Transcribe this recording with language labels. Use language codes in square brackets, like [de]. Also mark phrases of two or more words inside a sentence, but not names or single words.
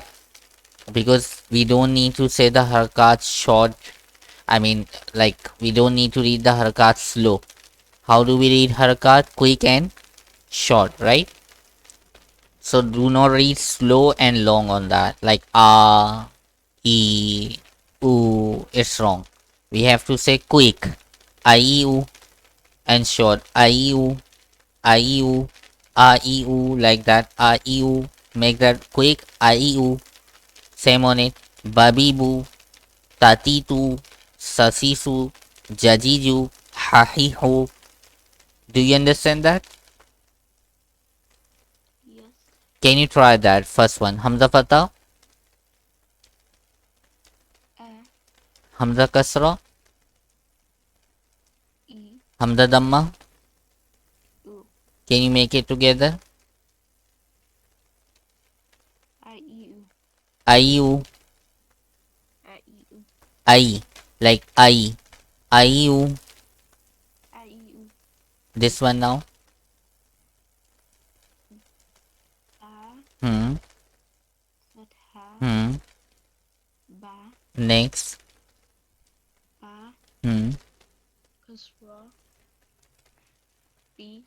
[en] Because we don't need to say the harakat short. I mean, like we don't need to read the harakat slow. How do we read harakat? Quick and short, right? So do not read slow and long on that. Like e, u. It's wrong. We have to say quick. [ar] I, e, u. [en] And short. [ar] I, e, u. I, e, u. A, e, u. [en] Like that. [ar] A, e, u. [en] Make that quick. [ar] I, e, u. [en] Same on it. [ar] Babibu. Tatitu. Sasisu. Jajiju. Hahihu. [en] Do you understand that? Yes. Can you try that first one? [ar] Hamza Fatah, A. Hamza Kasra, E. Hamza Damma. U. [en] Can you make it together? [ar] I. E. U. Ayu, I. E. U. I, like I, Ayu. I. E. U. [en] This one now. [ar] A. Hmm, Fatha. hmm. Ba. [en] Next. [ar] Ba. Hmm, Kasra. B.